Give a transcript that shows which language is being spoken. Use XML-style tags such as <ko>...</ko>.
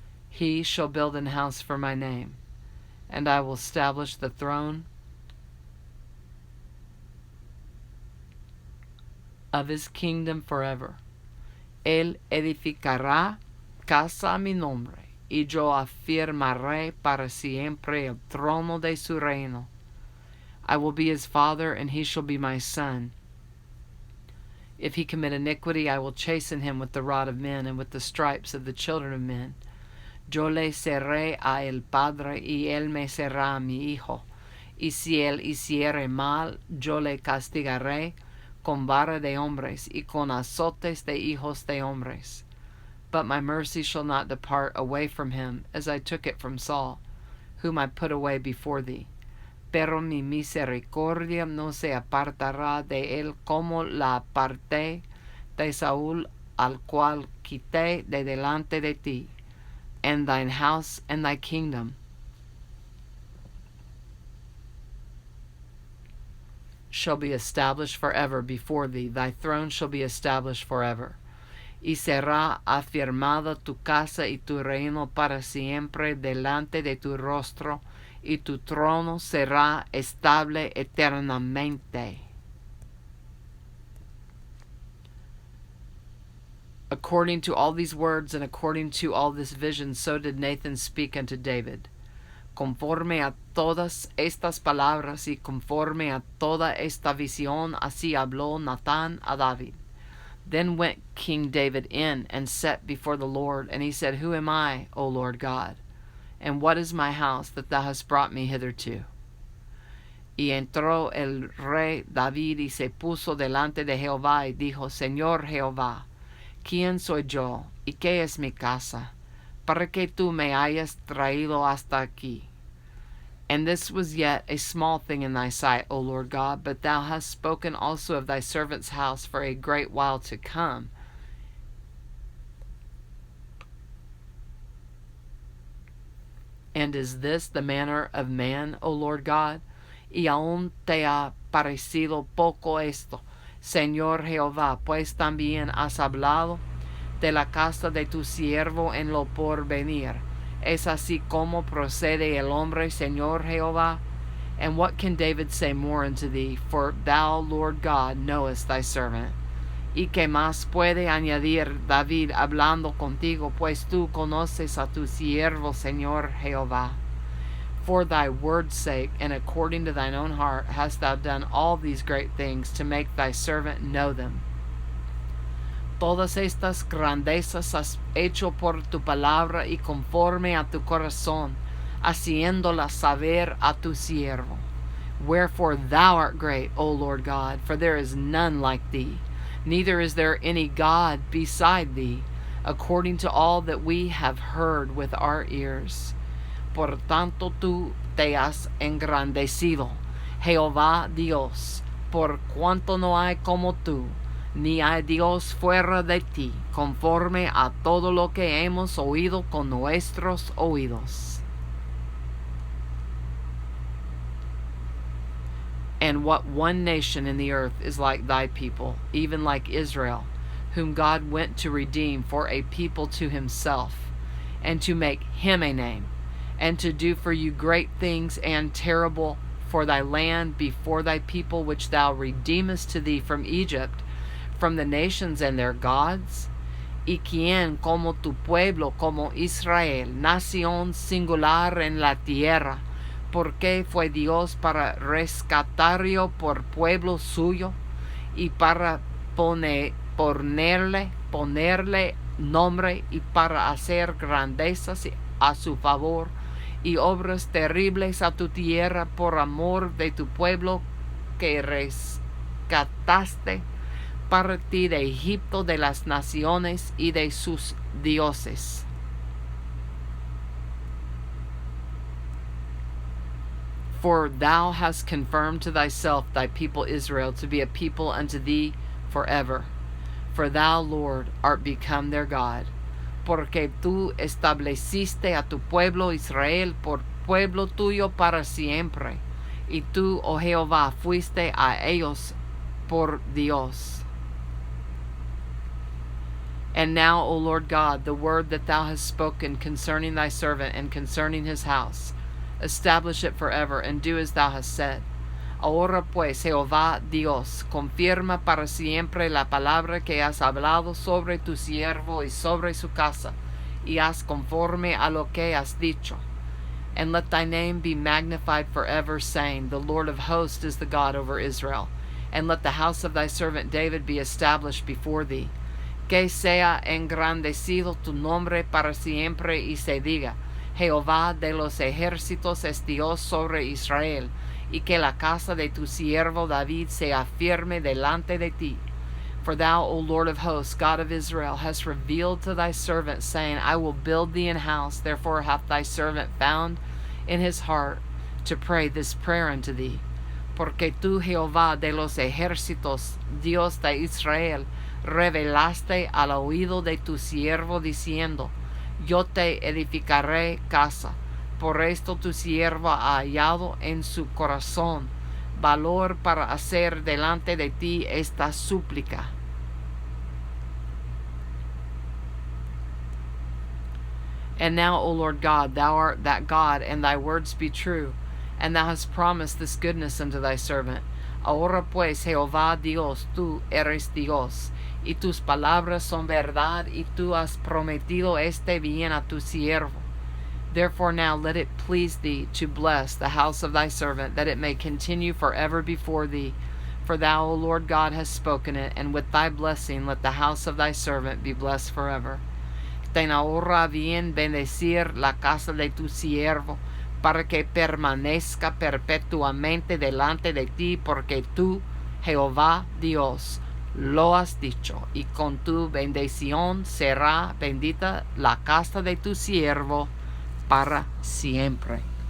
<en>He shall build an house for my name, and I will establish the throne of his kingdom forever.</en> <es>Él edificará casa a mi nombre, y yo afirmaré para siempre el trono de su reino.</es> <en>I will be his father, and he shall be my son. If he commit iniquity, I will chasten him with the rod of men, and with the stripes of the children of men.</en> <es>Yo le seré a el padre, y él me será a mi hijo. Y si él hiciere mal, yo le castigaré con vara de hombres, y con azotes de hijos de hombres.</es> <en>But my mercy shall not depart away from him, as I took it from Saul, whom I put away before thee.</en> <es>Pero mi misericordia no se apartará de él como la aparté de Saúl, al cual quité de delante de ti.</es> <en>And thine house and thy kingdom shall be established forever before thee. Thy throne shall be established forever.</en> <es>Y será afirmada tu casa y tu reino para siempre delante de tu rostro, y tu trono será estable eternamente.</es> <en>According to all these words and according to all this vision, so did Nathan speak unto David.</en> <es>Conforme a todas estas palabras y conforme a toda esta visión, así habló Natán a David.</es> <en>Then went King David in and sat before the Lord, and he said, Who am I, O Lord God? And what is my house that thou hast brought me hitherto?</en> <es>Y entró el rey David y se puso delante de Jehová y dijo, Señor Jehová, ¿quién soy yo y qué es mi casa, para que tú me hayas traído hasta aquí?</es> <en>And this was yet a small thing in thy sight, O Lord God, but thou hast spoken also of thy servant's house for a great while to come. And is this the manner of man, O Lord God?</en> <es>Y aún te ha parecido poco esto, Señor Jehová, pues también has hablado de la casa de tu siervo en lo porvenir. Es así como procede el hombre, Señor Jehová.</es> <en>And what can David say more unto thee? For thou, Lord God, knowest thy servant.</en> <es>¿Y qué más puede añadir David hablando contigo? Pues tú conoces a tu siervo, Señor Jehová.</es> <en>For thy word's sake, and according to thine own heart, hast thou done all these great things to make thy servant know them.</en> <es>Todas estas grandezas has hecho por tu palabra y conforme a tu corazón, haciéndolas saber a tu siervo.</es> <en>Wherefore thou art great, O Lord God, for there is none like thee, neither is there any God beside thee, according to all that we have heard with our ears.</en> <es>Por tanto tú te has engrandecido, Jehová Dios, por cuanto no hay como tú, ni hay Dios fuera de ti, conforme a todo lo que hemos oído con nuestros oídos.</es> <en>And what one nation in the earth is like thy people, even like Israel, whom God went to redeem for a people to himself, and to make him a name, and to do for you great things and terrible for thy land before thy people, which thou redeemest to thee from Egypt, from the nations and their gods?</en> <es>Y quien como tu pueblo, como Israel, nación singular en la tierra, porque fue Dios para rescatarlo por pueblo suyo, y para ponerle nombre, y para hacer grandezas a su favor, y obras terribles a tu tierra por amor de tu pueblo que rescataste, para ti de Egipto, de las naciones y de sus dioses.</es> <en>For thou hast confirmed to thyself thy people Israel to be a people unto thee forever. For thou, Lord, art become their God.</en> <es>Porque tú estableciste a tu pueblo Israel por pueblo tuyo para siempre. Y tú, oh Jehová, fuiste a ellos por Dios.</es> <en>And now, O Lord God, the word that thou hast spoken concerning thy servant and concerning his house, establish it forever, and do as thou hast said.</en> <es>Ahora pues, Jehová Dios, confirma para siempre la palabra que has hablado sobre tu siervo y sobre su casa, y haz conforme a lo que has dicho.</es> <en>And let thy name be magnified forever, saying, The Lord of hosts is the God over Israel. And let the house of thy servant David be established before thee.</en> <es>Que sea engrandecido tu nombre para siempre, y se diga, Jehová de los ejércitos es Dios sobre Israel, y que la casa de tu siervo David sea firme delante de ti.</es> <en>For thou, O Lord of hosts, God of Israel, hast revealed to thy servant, saying, I will build thee an house. Therefore hath thy servant found in his heart to pray this prayer unto thee.</en> <es>Porque tú, Jehová de los ejércitos, Dios de Israel, revelaste al oído de tu siervo, diciendo, Yo te edificaré casa. Por esto tu siervo ha hallado en su corazón valor para hacer delante de ti esta súplica.</es> <en>And now, O Lord God, thou art that God, and thy words be true, and thou hast promised this goodness unto thy servant.</en> <es>Ahora pues, Jehová Dios, tú eres Dios, y tus palabras son verdad, y tú has prometido este bien a tu siervo.</es> <en>Therefore now let it please thee to bless the house of thy servant, that it may continue forever before thee. For thou, O Lord God, hast spoken it, and with thy blessing let the house of thy servant be blessed forever.</en> <es>Ten ahora bien bendecir la casa de tu siervo, para que permanezca perpetuamente delante de ti, porque tú, Jehová Dios, lo has dicho, y con tu bendición será bendita la casa de tu siervo para siempre.</es>